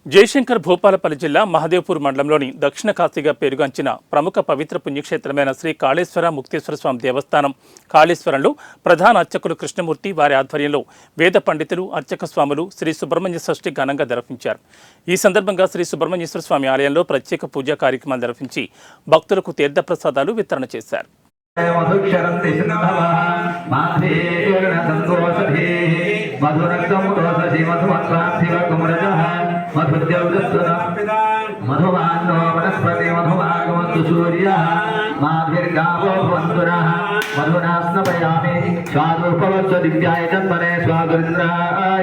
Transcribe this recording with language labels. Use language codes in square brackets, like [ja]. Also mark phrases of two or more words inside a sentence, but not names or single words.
[te] జయశంకర్ భూపాలపల్లి జిల్లా మహదేవ్పూర్ మండలంలోని దక్షిణ కాశీగా పేరుగాంచిన ప్రముఖ పవిత్ర పుణ్యక్షేత్రమైన శ్రీ కాళేశ్వర ముక్తేశ్వర స్వామి దేవస్థానం కాళేశ్వరంలో ప్రధాన అర్చకులు కృష్ణమూర్తి వారి ఆధ్వర్యంలో వేద పండితులు అర్చక స్వాములు శ్రీ సుబ్రహ్మణ్య షష్ఠి ఘనంగా నిర్వహించారు. ఈ సందర్భంగా శ్రీ సుబ్రహ్మణ్యేశ్వర స్వామి ఆలయంలో ప్రత్యేక పూజా కార్యక్రమాలు నిర్వహించి భక్తులకు తీర్థప్రసాదాలు వితరణ చేశారు. [sa] मधुमानो वनस्पति मधुमागमस्तु सूर्यः माभिर्गावो भवन्तुनः मधुना स्नपयामि स्वादुर्भवस्व दिव्याय तन्मने स्वादुरिन्द्राय